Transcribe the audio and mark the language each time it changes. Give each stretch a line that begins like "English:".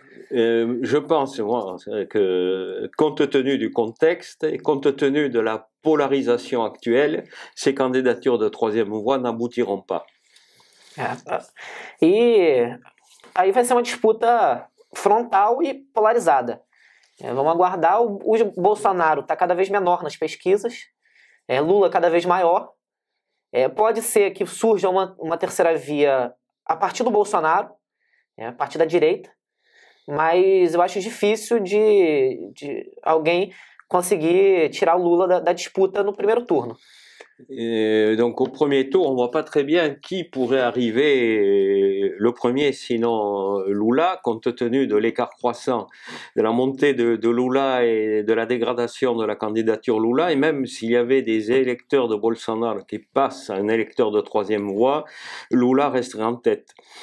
French: Je pense, moi, que compte tenu du contexte et compte tenu de la polarisation actuelle, ces candidatures de troisième voie n'aboutiront pas.
Portuguese: E aí vai ser uma disputa frontal e polarizada. Vamos aguardar. O Bolsonaro está cada vez menor nas pesquisas, Lula cada vez maior. Pode ser que surja uma terceira via a partir do Bolsonaro, a partir da direita, mas eu acho difícil de alguém conseguir tirar o Lula da disputa no primeiro turno.
French: Donc au premier tour, on voit pas très bien qui pourrait arriver le premier, sinon Lula, compte tenu de l'écart croissant, de la montée de Lula et de la dégradation de la candidature Lula, et même s'il y avait des électeurs de Bolsonaro qui passent à un électeur de troisième voie, Lula resterait en tête.